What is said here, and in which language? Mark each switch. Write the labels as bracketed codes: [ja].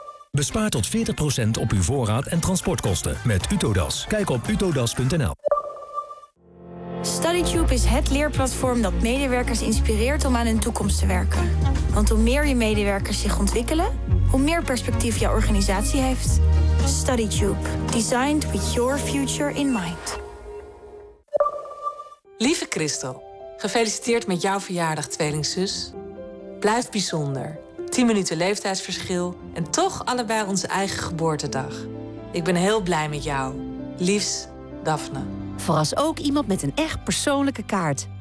[nl] Bespaar tot 40% op uw voorraad en transportkosten met Utodas. Kijk op utodas.nl. StudyTube is het leerplatform dat medewerkers inspireert om aan hun toekomst te werken. Want hoe meer je medewerkers zich ontwikkelen, hoe meer perspectief jouw organisatie heeft. StudyTube. [en] Designed with your future in mind. [nl] Lieve Christel, gefeliciteerd met jouw verjaardag, tweelingzus. Blijf bijzonder. 10 minuten leeftijdsverschil en toch allebei onze eigen geboortedag. Ik ben heel blij met jou. Liefs, Daphne. Verras ook iemand met een echt persoonlijke kaart.